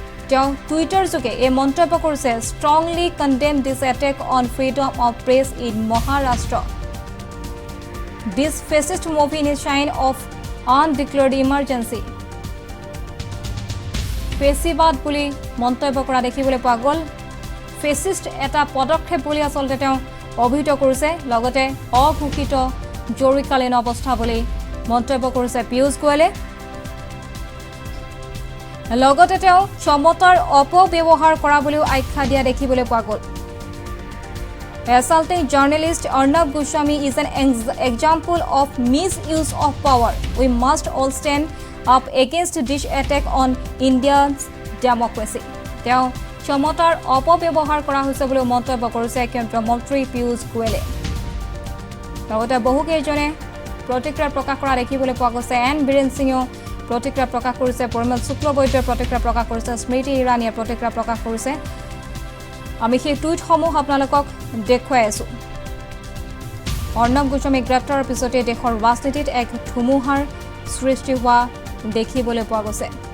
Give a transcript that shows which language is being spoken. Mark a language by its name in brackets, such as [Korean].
[Assamese] তেওঁ টুইটাৰ যোগে এই মন্তব্য কৰিছে [English] strongly condemn this attack on freedom of press in Maharashtra this fascist move in a sign of undeclared emergency [Assamese] ফেচিবাদ বুলি মন্তব্য কৰা দেখিবলৈ পোৱা গ'ল ফেচিষ্ট এটা পদক্ষেপ বুলি আচলতে তেওঁ অভিহিত কৰিছে লগতে অঘোষিত জৰুৰীকালীন অৱস্থা বুলি মন্তব্য কৰিছে পীয়ূষ গোয়েলে লগতে তেওঁ ক্ষমতাৰ অপব্যৱহাৰ কৰা বুলিও আখ্যা দিয়া দেখিবলৈ পোৱা গ'ল [English] Assaulting journalist Arnab Goswami is an example of misuse of power. We must all stand up against this attack on India's democracy. [Assamese] তেওঁ ক্ষমতাৰ অপব্যৱহাৰ কৰা হৈছে বুলি মন্তব্য কৰিছে কেন্দ্ৰীয় মন্ত্ৰী পীয়ূষ গোয়েলে লগতে বহুকেইজনে প্ৰতিক্ৰিয়া প্ৰকাশ কৰা দেখিবলৈ পোৱা গৈছে এন বীৰেন সিঙেও প্ৰতিক্ৰিয়া প্ৰকাশ কৰিছে পৰিমল শুক্লবৈদ্যৰ প্ৰতিক্ৰিয়া প্ৰকাশ কৰিছে স্মৃতি ইৰাণীয়ে প্ৰতিক্ৰিয়া প্ৰকাশ কৰিছে আমি সেই টুইটসমূহ আপোনালোকক দেখুৱাই আছো অৰ্ণৱ গোস্বামী গ্ৰেপ্তাৰৰ পিছতে দেশৰ ৰাজনীতিত এক ধুমুহাৰ সৃষ্টি হোৱা দেখিবলৈ পোৱা গৈছে